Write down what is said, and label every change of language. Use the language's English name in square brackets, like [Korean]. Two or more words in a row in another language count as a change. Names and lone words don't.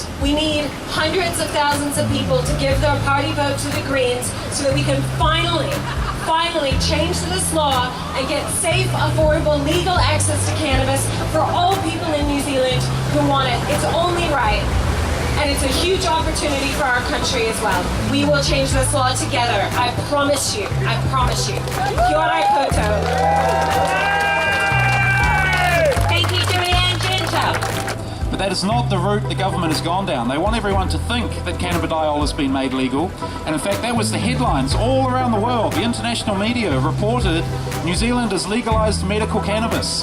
[English] We need hundreds of thousands of people to give their party vote to the Greens so that we can finally change this law and get safe, affordable, legal access to cannabis for all people in New Zealand who want it. It's only right. And it's a huge opportunity for our country as well. We will change this law together. I promise you. I promise you. [Māori] Kia ora koutou. [English] Thank you, Julianne Genter. But that is not the route the government has gone down. They want everyone to think that cannabidiol has been made legal. And in fact, that was the headlines all around the world. The international media reported New Zealand has legalised medical cannabis.